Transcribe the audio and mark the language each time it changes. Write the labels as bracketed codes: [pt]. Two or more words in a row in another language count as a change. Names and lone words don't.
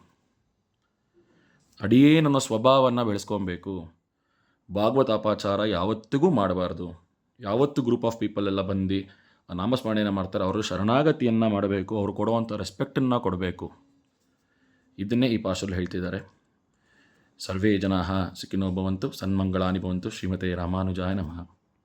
[kn] ಅಡಿಯೇ ನನ್ನ ಸ್ವಭಾವವನ್ನು ಬೆಳೆಸ್ಕೊಬೇಕು. ಭಾಗವತಾಪಾಚಾರ ಯಾವತ್ತಿಗೂ ಮಾಡಬಾರ್ದು. ಯಾವತ್ತು [en] group of people [kn] ಎಲ್ಲ ಬಂದು ನಾಮಸ್ಮರಣೆಯನ್ನು ಮಾಡ್ತಾರೆ, ಅವರು ಶರಣಾಗತಿಯನ್ನು ಮಾಡಬೇಕು, ಅವರು ಕೊಡುವಂಥ ರೆಸ್ಪೆಕ್ಟನ್ನು ಕೊಡಬೇಕು. ಇದನ್ನೇ ಈ ಪಾಶಲ್ಲಿ ಹೇಳ್ತಿದ್ದಾರೆ. [sa] ಸರ್ವೇ ಜನಾಃ ಸುಖಿನೋ ಭವಂತು, ಸನ್ಮಂಗಳಾನಿ ಭವಂತು. ಶ್ರೀಮತೆ ರಾಮಾನುಜಾಯ ನಮಃ.